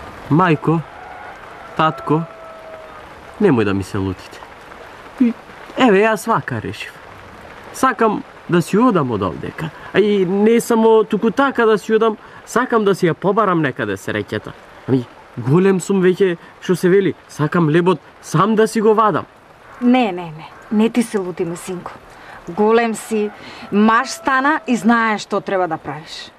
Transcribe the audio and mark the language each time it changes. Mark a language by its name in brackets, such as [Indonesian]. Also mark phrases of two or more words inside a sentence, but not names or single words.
[Macedonian] Majko, tatko, nemoj da mi se lutite. Evo, ja svaka rešив. Sakam da si odam od ovdека. A i ne samo туку така да си одам, сакам да си ја побарам некаде среќата. Ами, голем сум веќе, што се вели, сакам лебот сам да си го вадам. Не ти се лутиме, синко. Голем си, маж стана и знаеш што треба да правиш.